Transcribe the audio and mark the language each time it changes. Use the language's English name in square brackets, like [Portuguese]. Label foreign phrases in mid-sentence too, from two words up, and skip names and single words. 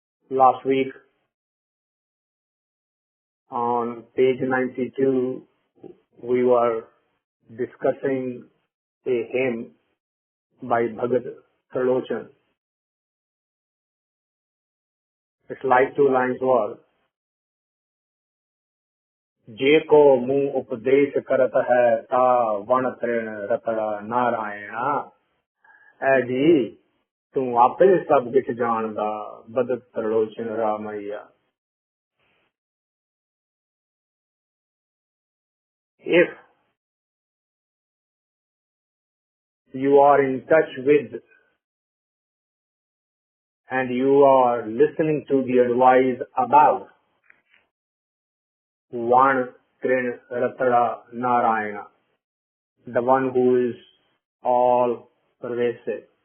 [English] Last week on page 92, we were discussing a hymn by Bhagat. Its like two lines were, [Punjabi] ਜੇ ਕੋ ਮੁੰਹ ਉਪਦੇਸ਼ ਕਰਤ ਹੈ ਤਾ ਵਨ ਤ੍ਰਿਣ ਰਤੜਾ ਨਾਰਾਇਣਾ। ਐ ਜੀ ਤੂ ਆਪੇ ਸਬ ਕਿਛ ਜਾਨਦਾ ਬਦਤ ਤ੍ਰਿਲੋਚਨ ਰਾਮੈਯਾ। [English] If you are in touch with and you are listening to the advice about one [Punjabi] ਤ੍ਰਿਣ ਰਤੜਾ ਨਾਰਾਇਣਾ, [English] the one who is all pervasive.